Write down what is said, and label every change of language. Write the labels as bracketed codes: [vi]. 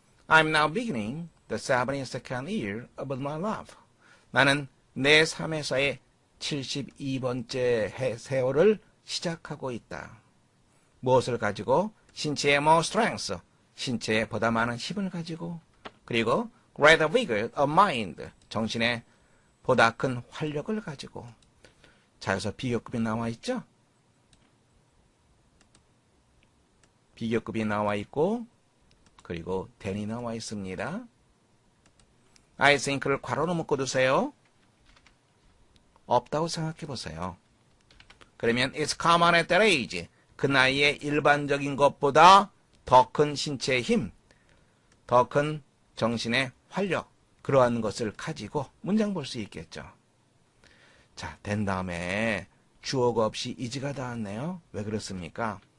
[en] I'm now beginning the 72nd year of my life. [ko] 나는 내 삶에서의 72번째 세월을 시작하고 있다. 무엇을 가지고? 신체의 more strength, 신체에 보다 많은 힘을 가지고, 그리고 greater vigor of mind, 정신에 보다 큰 활력을 가지고. 자, 여기서 비교급이 나와 있죠? 비교급이 나와 있고, 그리고 then이 나와 있습니다. I think 를 괄호로 묶어두세요. 없다고 생각해 보세요. [en] 그러면 it's common at that age. [ko] 그 나이에 일반적인 것보다 더 큰 신체의 힘, 더 큰 정신의 활력, 그러한 것을 가지고 문장 볼 수 있겠죠. 자, 된 다음에 주어가 없이 is가 닿았네요. 왜 그렇습니까?